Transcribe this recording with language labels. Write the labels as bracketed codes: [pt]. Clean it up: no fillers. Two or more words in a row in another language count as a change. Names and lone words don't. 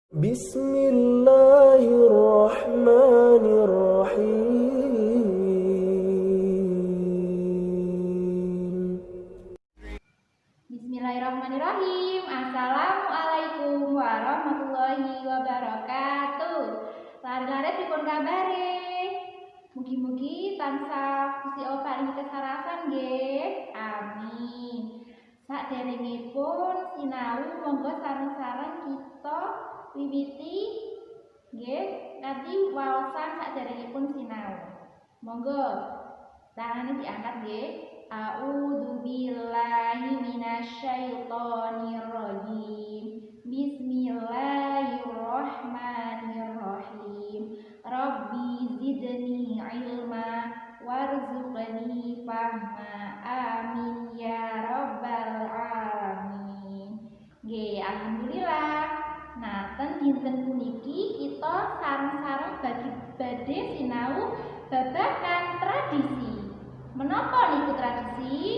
[ar] بسم الله الرحمن الرحيم. بسم الله الرحمن الرحيم. السلام عليكم ورحمة الله وبركاته. [jv] Lare-lare dipun kabare. Mugi-mugi tansah Gusti Allah paringi kesarasan nggih. Amin. Saderengipun sinau monggo sareng-sareng kita wiwiti nggih kanthi waosan saderengipun sinau. Monggo [id] tangannya diangkat [jv] nggih. [ar] أعوذ بالله من الشيطان الرجيم. بسم الله الرحمن الرحيم. رب زدني علما وارزقني فهما. آمين يا رب العالمين. [jv] Nggih, alhamdulillah. Nah, dinten puniki kita sareng-sareng badhe sinau babagan tradisi. Menapa niku tradisi?